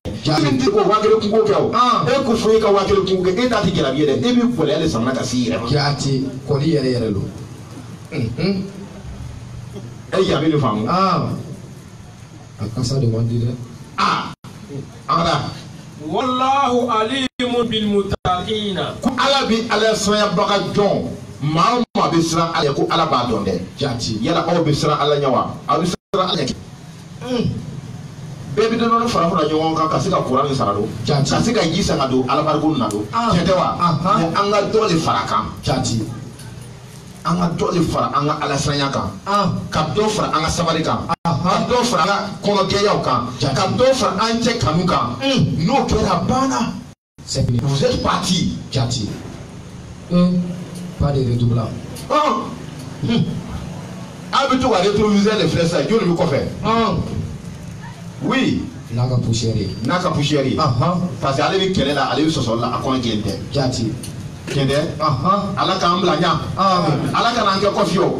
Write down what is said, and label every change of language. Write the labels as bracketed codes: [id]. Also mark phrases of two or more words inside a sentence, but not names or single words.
[bm] min ti ko 1000 kungo kɛ o e ko fo e ka 1000 kungo kɛ e t'a ti jarabi ye dɛ e bɛ gɛlɛya de samana ka s'i yɛrɛ ma. jate kɔni yɛrɛ yɛrɛ lo. e jaabi de faamu. a kasa de man di dɛ. an ka taa. [ar] والله عليم بالمتقين. [bm] ko ala bi ala sirayabaga dɔn maa o maa bɛ siran ala ye ko ala b'a dɔn dɛ. jate yala aw bɛ siran ala ɲɛ wa aw bɛ siran ala ɲɛ. bɛɛ bɛ dɔɔnin fara fara ɲɔgɔn kan ka se ka kuran sara don ka se ka ji san ka don ala bariko na don tiɲɛ tɛ wa mɛ an ka dɔ de fara kan. jate an ka dɔ de fara an ka ala siranya kan ka dɔ fara an ka sabali kan ka dɔ fara an ka kɔnɔjɛyaw kan ka dɔ fara an cɛ kanu kan n'o kɛra banna [fr] vous êtes parti. jate pas de redoublant. [bm] a bɛ to ka rétroviseur de filɛ sisan joli bɛ kɔfɛ. oui. n'a ka poussière ye. n'a ka poussière ye. [fr] parce que [bm] ale bɛ kɛlɛ la ale bɛ sɔsɔli la a kɔnɔ jɛlen tɛ. jate. tiɲɛ tɛ. ala k'an bila ɲa. ala kana an kɛ kɔfi o.